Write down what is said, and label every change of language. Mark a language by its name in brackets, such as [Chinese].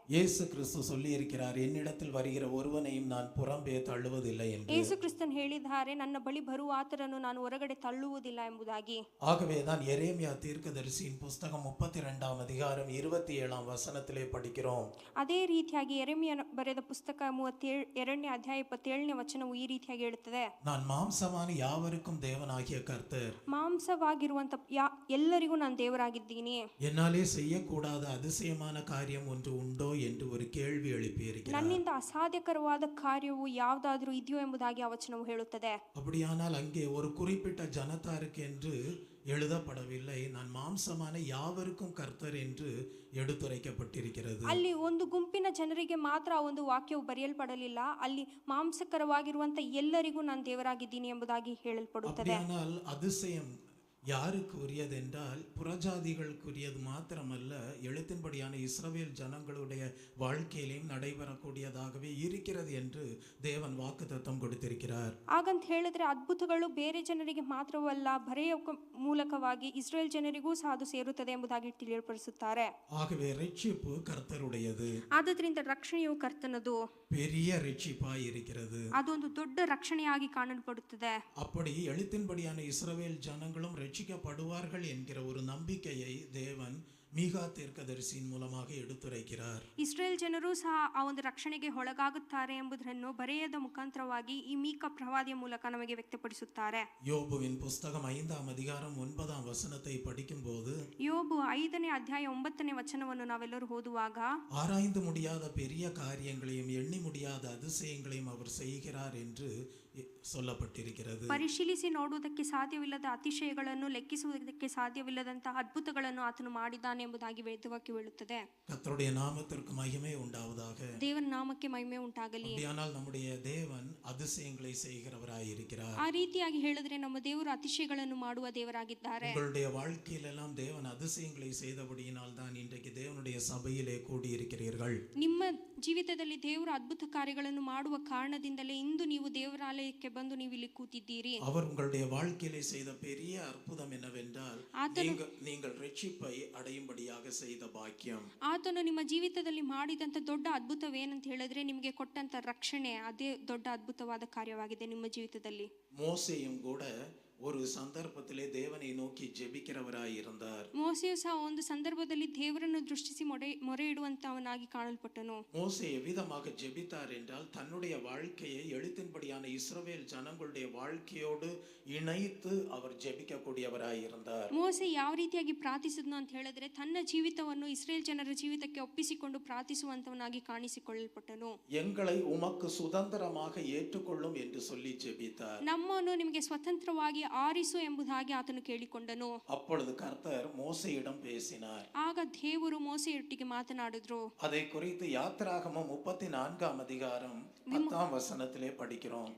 [Tamil] இயேசு கிறிஸ்து சொல்லி இருக்கிறார், என்னிடத்தில் வருகிற ஒருவனையும் நான் புறம்பே தள்ளுவதில்லை என்று. [Kannada] ಯೇಸು ಕ್ರಿಸ್ತನ್ ಹೇಳಿದ್ದಾರೆ, ನನ್ನ ಬಳಿ ಬರುವ ಆತನನ್ನು ನಾನು ಹೊರಗಡೆ ತಳ್ಳುವುದಿಲ್ಲ ಎಂಬುದಾಗಿ. [Tamil] ஆகவே தான் எரேமியா தீர்க்கதரிசியின் புஸ்தகம் 32ஆம் அதிகாரம் 27ஆம் வசனத்திலே படிக்கிறோம். [Kannada] ಅದೇ ರೀತಿಯಾಗಿ ಯೆರೆಮೀಯನ ಬರೆದ ಪುಸ್ತಕ 32ನೇ ಅಧ್ಯಾಯ 27ನೇ ವಚನವು ಈ ರೀತಿಯಾಗಿ ಹೇಳುತ್ತದೆ, [Tamil] நான் மாம்சமான யாவருக்கும் தேவனாகிய கர்த்தர், [Kannada] ಮಾಂಸವಾಗಿರುವಂತ ಎಲ್ಲರಿಗೂ ನಾನು ದೇವರಾಗಿದ್ದೀನಿ. [Tamil] என்னாலே செய்யக்கூடாத அதிசயமான காரியம் ஒன்று உண்டோ என்று ஒரு கேள்வி எழுப்பியிருக்கிறார். [Kannada] ನನ್ನಿಂದ ಅಸಾಧ್ಯಕರವಾದ ಕಾರ್ಯವು ಯಾವುದಾದರೂ ಇದೆಯೋ ಎಂಬುದಾಗಿ ಆ ವಚನವು ಹೇಳುತ್ತದೆ. [Tamil] அப்படியானால் அங்கே ஒரு குறிப்பிட்ட ஜனத்தாருக்கு என்று எழுதப்படவில்லை, நான் மாம்சமான யாவருக்கும் கர்த்தர் என்று எடுத்துரைக்கப்பட்டிருக்கிறது. [Kannada] ಅಲ್ಲಿ ಒಂದು ಗುಂಪಿನ ಜನರಿಗೆ ಮಾತ್ರ ಆ ಒಂದು ವಾಕ್ಯವು ಬರೆಯಲ್ಪಡಲಿಲ್ಲ, ಅಲ್ಲಿ ಮಾಂಸಕರವಾಗಿರುವಂತ ಎಲ್ಲರಿಗೂ ನಾನು ದೇವರಾಗಿದ್ದೀನಿ ಎಂಬುದಾಗಿ ಹೇಳಲ್ಪಡುತ್ತದೆ. [Tamil] அப்படியானால் அதிசயம் யாருக்கு உரியது என்றால் புறஜாதிகளுக்குரியது மாத்திரமல்ல, எழுத்தின்படியான இஸ்ரவேல் ஜனங்களுடைய வாழ்க்கையிலும் நடைபெறக்கூடியதாகவே இருக்கிறது என்று தேவன் வாக்குத்தத்தம் கொடுத்திருக்கிறார். [Kannada] ಹಾಗಂತ ಹೇಳಿದ್ರೆ ಅದ್ಭುತಗಳು ಬೇರೆ ಜನರಿಗೆ ಮಾತ್ರವಲ್ಲ, ಬರೆಯ ಮೂಲಕವಾಗಿ ಇಸ್ರೇಲ್ ಜನರಿಗೂ ಸಹ ಅದು ಸೇರುತ್ತದೆ ಎಂಬುದಾಗಿ ತಿಳಿಯಪಡಿಸುತ್ತಾರೆ. [Tamil] ஆகவே ரட்சிப்பு கர்த்தருடையது. [Kannada] ಆದ್ದರಿಂದ ರಕ್ಷಣೆಯು ಕರ್ತನದು, [Tamil] பெரிய ரட்சிப்பாய் இருக்கிறது. [Kannada] ಅದೊಂದು ದೊಡ್ಡ ರಕ್ಷಣೆಯಾಗಿ ಕಾಣಲ್ಪಡುತ್ತದೆ. [Tamil] அப்படி எழுத்தின்படியான இஸ்ரவேல் ஜனங்களும் ரட்சிக்கப்படுவார்கள் என்கிற ஒரு நம்பிக்கையை தேவன் மீகா தீர்க்கதரிசியின் மூலமாக எடுத்துரைக்கிறார். [Kannada] ಇಸ್ರೇಲ್ ಜನರು ಸಹ ಆ ಒಂದು ರಕ್ಷಣೆಗೆ ಒಳಗಾಗುತ್ತಾರೆ ಎಂಬುದನ್ನು ಬರೆಯದ ಮುಖಾಂತರವಾಗಿ ಈ ಮೀಕ ಪ್ರವಾದಿಯ ಮೂಲಕ ನಮಗೆ ವ್ಯಕ್ತಪಡಿಸುತ್ತಾರೆ. [Tamil] யோபுவின் புஸ்தகம் 5ஆம் அதிகாரம் 9ஆம் வசனத்தை படிக்கும்போது, [Kannada] ಯೋಬು 5ನೇ ಅಧ್ಯಾಯ 9ನೇ ವಚನವನ್ನು ನಾವೆಲ್ಲರೂ ಓದುವಾಗ, [Tamil] ஆராய்ந்து முடியாத பெரிய காரியங்களையும் எண்ணி முடியாத அதிசயங்களையும் அவர் செய்கிறார் என்று சொல்லப்பட்டிருக்கிறது. [Kannada] ಪರಿಶೀಲಿಸಿ ನೋಡುವುದಕ್ಕೆ ಸಾಧ್ಯವಿಲ್ಲದ ಅತಿಶಯಗಳನ್ನು, ಲೆಕ್ಕಿಸುವುದಕ್ಕೆ ಸಾಧ್ಯವಿಲ್ಲದಂತಹ ಅದ್ಭುತಗಳನ್ನು ಆತನು ಮಾಡಿದ್ದಾನೆ ಎಂಬುದಾಗಿ ವೇದವಾಕ್ಯ ಹೇಳುತ್ತದೆ. [Tamil] கர்த்தருடைய நாமத்திற்கு மகிமை உண்டாவதாக. [Kannada] ದೇವರ ನಾಮಕ್ಕೆ ಮಹಿಮೆ ಉಂಟಾಗಲಿ. [Tamil] அப்படியானால் நம்முடைய தேவன் அதிசயங்களை செய்கிறவராய் இருக்கிறார். [Kannada] ಆ ರೀತಿಯಾಗಿ ಹೇಳಿದ್ರೆ ನಮ್ಮ ದೇವರು ಅತಿಶಯಗಳನ್ನು ಮಾಡುವ ದೇವರಾಗಿದ್ದಾರೆ. [Tamil] உங்களுடைய வாழ்க்கையில் எல்லாம் தேவன் அதிசயங்களை செய்தபடியினால் தான் இன்றைக்கு தேவனுடைய சபையிலே கூடியிருக்கிறீர்கள். [Kannada] ನಿಮ್ಮ ಜೀವಿತದಲ್ಲಿ ದೇವರ ಅದ್ಭುತ ಕಾರ್ಯಗಳನ್ನು ಮಾಡುವ ಕಾರಣದಿಂದಲೇ ಇಂದು ನೀವು ದೇವರಾಲಯಕ್ಕೆ ಬಂದು ನೀವು ಇಲ್ಲಿ ಕೂತಿದ್ದೀರಿ. [Tamil] அவர் உங்களுடைய வாழ்க்கையிலே செய்த பெரிய அற்புதம் என்னவென்றால், நீங்கள் ரட்சிப்பை அடையும்படியாக செய்த பாக்கியம். [Kannada] ಆತನು ನಿಮ್ಮ ಜೀವಿತದಲ್ಲಿ ಮಾಡಿದಂತ ದೊಡ್ಡ ಅದ್ಭುತವೇನಂತ ಹೇಳಿದ್ರೆ, ನಿಮಗೆ ಕೊಟ್ಟಂತ ರಕ್ಷಣೆ ಅದೇ ದೊಡ್ಡ ಅದ್ಭುತವಾದ ಕಾರ್ಯವಾಗಿದೆ ನಿಮ್ಮ ಜೀವಿತದಲ್ಲಿ. [Tamil] மோசேயும் கூட ஒரு சந்தர்ப்பத்திலே தேவனை நோக்கி ஜெபிக்கிறவராய் இருந்தார். [Kannada] ಮೋಸೆಯು ಸಹ ಒಂದು ಸಂದರ್ಭದಲ್ಲಿ ದೇವರನ್ನು ದೃಷ್ಟಿಸಿ ಮೊರೆ ಇಡುವಂತವನಾಗಿ ಕಾಣಲ್ಪಟ್ಟನು. [Tamil] மோசே எவ்விதமாக ஜெபித்தார் என்றால், தன்னுடைய வாழ்க்கையை எழுத்தின்படியான இஸ்ரவேல் ஜனங்களுடைய வாழ்க்கையோடு இணைத்து அவர் ஜெபிக்கக்கூடியவராய் இருந்தார். [Kannada] ಮೋಸೆ ಯಾವ ರೀತಿಯಾಗಿ ಪ್ರಾರ್ಥಿಸಿದ್ನು ಅಂತ ಹೇಳಿದ್ರೆ, ತನ್ನ ಜೀವಿತವನ್ನು ಇಸ್ರೇಲ್ ಜನರ ಜೀವಿತಕ್ಕೆ ಒಪ್ಪಿಸಿಕೊಂಡು ಪ್ರಾರ್ಥಿಸುವಂತವನಾಗಿ ಕಾಣಿಸಿಕೊಳ್ಳಲ್ಪಟ್ಟನು. [Tamil] எங்களை உமக்கு சுதந்திரமாக ஏற்றுக்கொள்ளும் என்று சொல்லி ஜெபித்தார். [Kannada] ನಮ್ಮನ್ನು ನಿಮಗೆ ಸ್ವತಂತ್ರವಾಗಿ ಆರಿಸು ಎಂಬುದಾಗಿ ಆತನು ಕೇಳಿಕೊಂಡನು. [Tamil] அப்பொழுது கர்த்தர் மோசேயிடம் பேசினார். [Kannada] ಆಗ ದೇವರು ಮೋಸೆಯೊಟ್ಟಿಗೆ ಮಾತನಾಡಿದ್ರು. [Tamil] அதை குறித்து யாத்திராகமம் 34ஆம் அதிகாரம் 10ஆம் வசனத்திலே படிக்கிறோம்.